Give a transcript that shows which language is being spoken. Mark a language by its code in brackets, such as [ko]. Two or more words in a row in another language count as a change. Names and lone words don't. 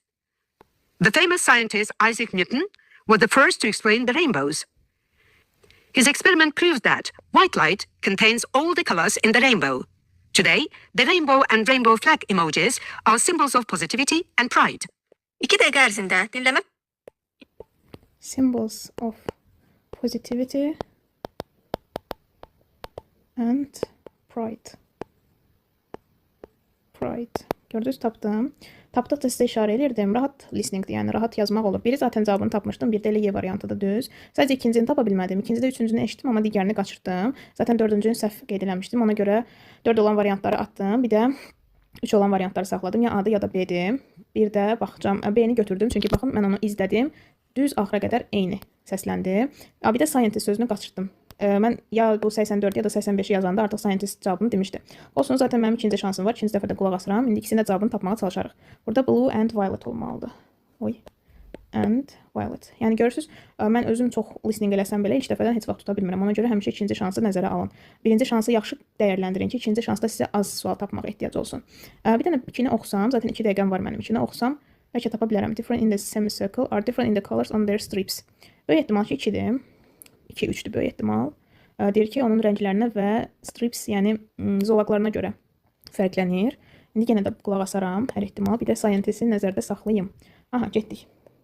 [en] The famous scientist Isaac Newton was the first to explain the rainbows. His experiment proves that white light contains all the colors in the rainbow. Today, the rainbow and rainbow flag emojis are symbols of positivity and pride. [az] 2 dəqiqə ərzində dinləmə. [en] Symbols of positivity and pride. [az] Gördünüz, tapdım. Tapdıqca sizə işarə edirdim. Rahat listeningdir, yəni rahat yazmaq olur. Biri zaten cavabını tapmışdım, bir də elə Y variantıdır, düz. Sadəcə ikincini tapa bilmədim. İkincidə üçüncünü eşitdim, amma digərini qaçırdım. Zaten dördüncünü səhv qeyd eləmişdim. Ona görə 4 olan variantları atdım. Bir də 3 olan variantları saxladım. Ya A-dır, ya da B-dir. Bir də baxacağım. B-ni götürdüm, çünki baxın, mən onu izlədim. Düz axıra qədər eyni səsləndi. Bir də scientist sözünü qaçırdım. Mən ya bu 84 ya da 85 yazanda artıq scientist cavabını demişdi. Olsun, zaten mənim ikinci şansım var. İkinci dəfə də qulaq asıram. İndi ikisinin də cavabını tapmağa çalışarıq. Burada [en] blue and violet [az] olmalıdır. Oy. [en] And violet. [az] Yəni görürsünüz, mən özüm çox listening eləsəm belə ilk dəfədən heç vaxt tuta bilmirəm. Ona görə həmişə ikinci şansı nəzərə alın. Birinci şansı yaxşı dəyərləndirin ki, ikinci şansda sizə az sual tapmağa ehtiyac olsun. Bir dənə 2-ni oxusam, zaten 2 dəqiqəm var mənim. 2-ni oxusam, bəlkə tapa bilərəm. [en] Different in the semicircle are different in the colors on their strips. [az] Böyük ehtimal ki 2-dir. 2-3-dür böyük ehtimal. Deyir ki, onun rənglərinə və strips, yəni zolaqlarına görə fərqlənir. İndi yenə də qulaq asaram, hər ehtimal. Bir də scientist'i nəzərdə saxlayım. Aha, getdik.